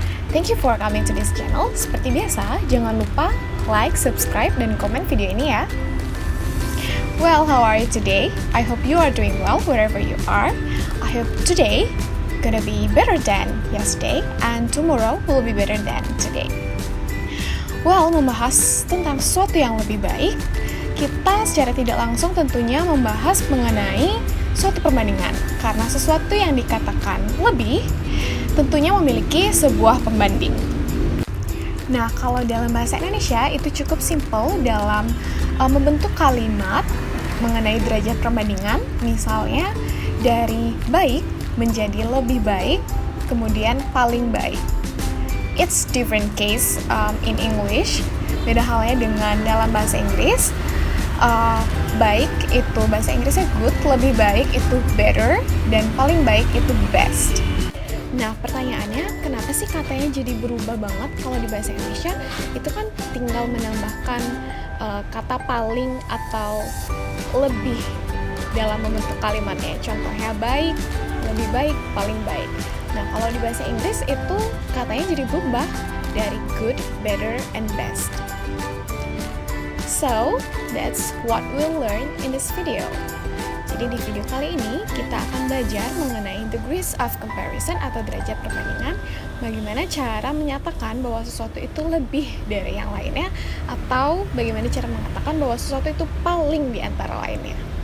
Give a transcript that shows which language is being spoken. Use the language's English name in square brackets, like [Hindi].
[English] Thank you for coming to this channel. [Indonesian] Seperti biasa, jangan lupa like, subscribe, dan komen video ini ya. [English] Well, how are you today? I hope you are doing well wherever you are. I hope today gonna be better than yesterday and tomorrow will be better than today. [Indonesian] Well, membahas tentang sesuatu yang lebih baik, kita secara tidak langsung tentunya membahas mengenai suatu perbandingan. Karena sesuatu yang dikatakan lebih tentunya memiliki sebuah pembanding. Nah, kalau dalam bahasa Indonesia itu cukup simple dalam membentuk kalimat mengenai derajat perbandingan. Misalnya dari baik menjadi lebih baik, kemudian paling baik. [English] It's different case in English. [Indonesian] Beda halnya dengan dalam bahasa Inggris. Baik itu bahasa Inggrisnya good, lebih baik itu better, dan paling baik itu best. Nah, pertanyaannya, kenapa sih katanya jadi berubah banget kalau di bahasa Indonesia? Itu kan tinggal menambahkan kata paling atau lebih dalam membentuk kalimatnya. Contohnya baik, lebih baik, paling baik. Nah, kalau di bahasa Inggris itu katanya jadi berubah dari good, better, and best. [English] So, that's what we'll learn in this video. [Indonesian] Jadi di video kali ini kita akan belajar mengenai degrees of comparison atau derajat perbandingan, bagaimana cara menyatakan bahwa sesuatu itu lebih dari yang lainnya, atau bagaimana cara mengatakan bahwa sesuatu itu paling di antara lainnya.